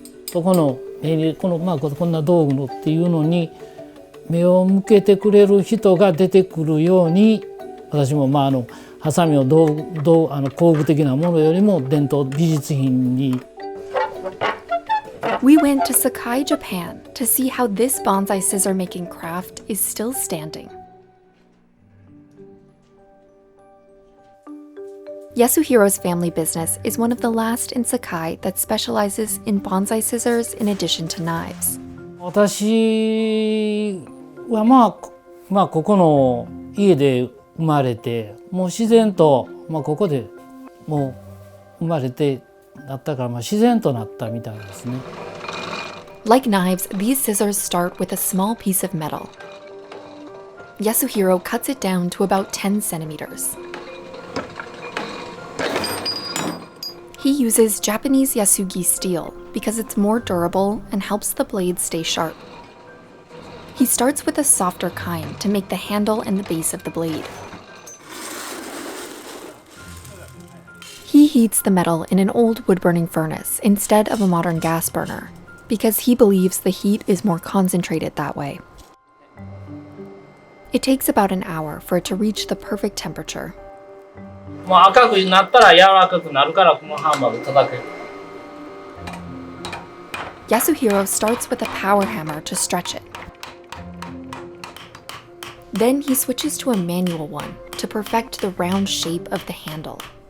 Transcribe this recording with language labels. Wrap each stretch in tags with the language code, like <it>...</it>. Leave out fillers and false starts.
<ja>こんな道具のっていうのに目を向けてくれる人が出てくるように、私もハサミを工具的なものよりも伝統美術品に。</ja> <en>We went to Sakai, Japan, to see how this bonsai scissor making craft is still standing. Yasuhiro's family business is one of the last in Sakai that specializes in bonsai scissors in addition to knives.</en> <ja>私はここの家で生まれて、もう自然とここでもう生まれてなったから自然となったみたいですね。</ja> <en>Like knives, these scissors start with a small piece of metal. Yasuhiro cuts it down to about 10 centimeters. He uses Japanese Yasugi steel because it's more durable and helps the blade stay sharp. He starts with a softer kind to make the handle and the base of the blade. He heats the metal in an old wood-burning furnace instead of a modern gas burner because he believes the heat is more concentrated that way. It takes about an hour for it to reach the perfect temperature.</en> <ja>赤くなったら柔らかくなるからこのハンマーで叩く。</ja> <en>Yasuhiro starts with a power hammer to stretch it. Then he switches to a manual one to perfect the round shape of the handle.</en>